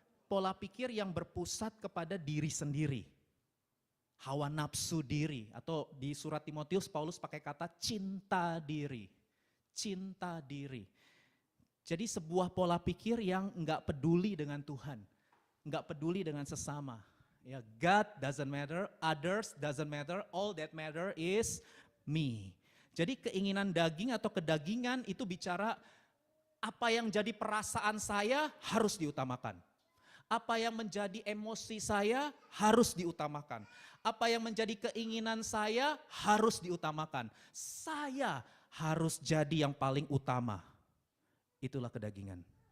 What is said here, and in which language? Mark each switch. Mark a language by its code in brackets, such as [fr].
[id] Pola pikir yang berpusat kepada diri sendiri. Hawa nafsu diri atau di surat Timotius Paulus pakai kata cinta diri. Cinta diri. Jadi sebuah pola pikir yang enggak peduli dengan Tuhan. Enggak peduli dengan sesama. [en] Ya, God doesn't matter, others doesn't matter, all that matter is me. [id] Jadi keinginan daging atau kedagingan itu bicara apa yang jadi perasaan saya harus diutamakan. Apa yang menjadi emosi saya harus diutamakan. Apa yang menjadi keinginan saya harus diutamakan. Saya harus jadi yang paling utama. Itulah kedagingan.